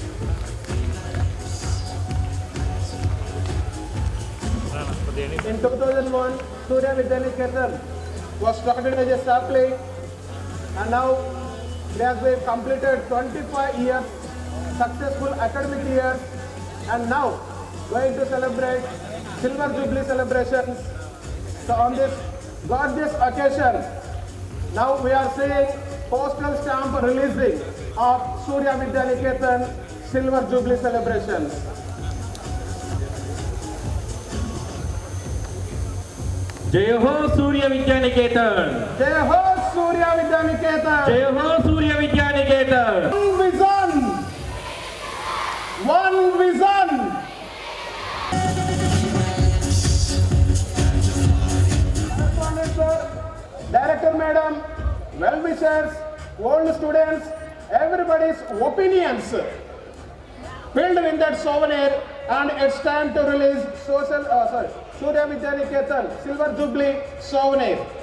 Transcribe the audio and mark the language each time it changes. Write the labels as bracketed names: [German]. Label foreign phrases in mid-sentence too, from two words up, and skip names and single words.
[English] In 2001, Surya Vidyaniketan was started as a sapling, and now it has been completed 25 years, successful academic years, and now going to celebrate Silver Jubilee celebrations. So on this gorgeous occasion, now we are seeing postal stamp releasing of Surya Vidyaniketan Silver Jubilee celebrations. [Hindi] जय हो सूर्य विद्यानिकेतन, जय हो सूर्य विद्यानिकेतन, जय हो सूर्य विद्यानिकेतन. [English] One vision. Correspondent sir, director madam, well wishers, old students, everybody's opinions filled in that souvenir, and it's time to release Surya Vidyaniketan Silver Jubilee souvenir.